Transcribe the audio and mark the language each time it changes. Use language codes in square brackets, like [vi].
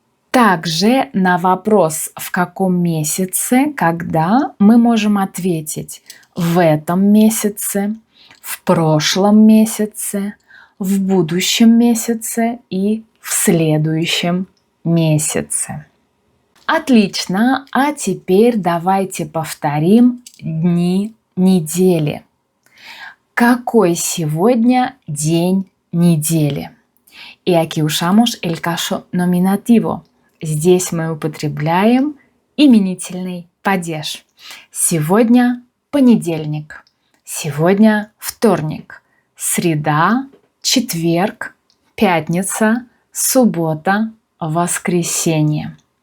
[ru] Также на вопрос, в каком месяце, когда, мы можем ответить в этом месяце, в прошлом месяце, в будущем месяце и в следующем месяце. Отлично, а теперь давайте повторим дни недели. Какой сегодня день недели? [es] Y aquí usamos el caso nominativo. [ru] Здесь мы употребляем именительный падеж. Сегодня понедельник, сегодня вторник, среда, четверг, пятница, суббота, воскресенье.